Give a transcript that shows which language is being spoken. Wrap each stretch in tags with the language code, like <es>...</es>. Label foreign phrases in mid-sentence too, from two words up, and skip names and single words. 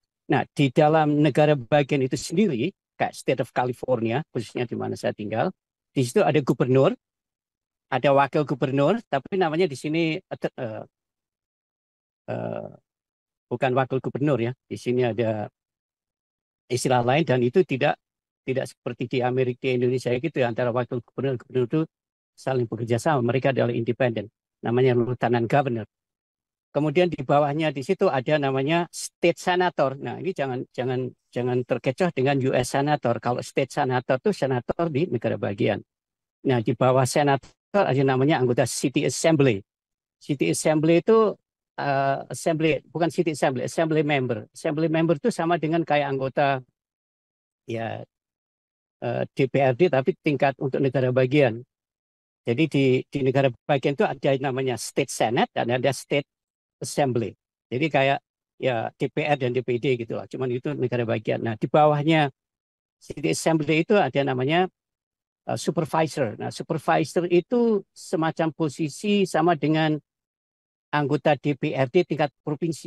<id>Nah, di dalam negara bagian itu sendiri, kayak State of California, khususnya di mana saya tinggal, di situ ada gubernur, ada wakil gubernur, tapi namanya di sini uh, bukan wakil gubernur ya. Di sini ada istilah lain dan itu tidak seperti di Amerika di Indonesia gitu ya, antara wakil gubernur dan gubernur itu saling bekerja sama. Mereka adalah independen. Namanya</id> <en>lieutenant governor.</en> <id>Kemudian di bawahnya di situ ada namanya</id> <en>state senator.</en> <id>Nah, ini jangan terkecoh dengan</id> <en>US senator.</en> <id>Kalau</id> <en>state senator</en> <id>itu senator di negara bagian. Nah, di bawah senator ada namanya anggota</id> <en>city assembly. City assembly</en> <id>itu assembly bukan</id> <en>city assembly, assembly member. Assembly member</en> <id>itu sama dengan kayak anggota ya DPRD tapi tingkat untuk negara bagian. Jadi di negara bagian itu ada namanya</id> <en>state senate</en> <id>dan ada</id> <en>state assembly.</en> <id>Jadi kayak ya DPR dan DPD gitu lah. Cuman itu negara bagian. Nah, di bawahnya</id> <en>city assembly</en> <id>itu ada namanya supervisor. Nah, supervisor itu semacam posisi sama dengan anggota DPRD tingkat provinsi.</id>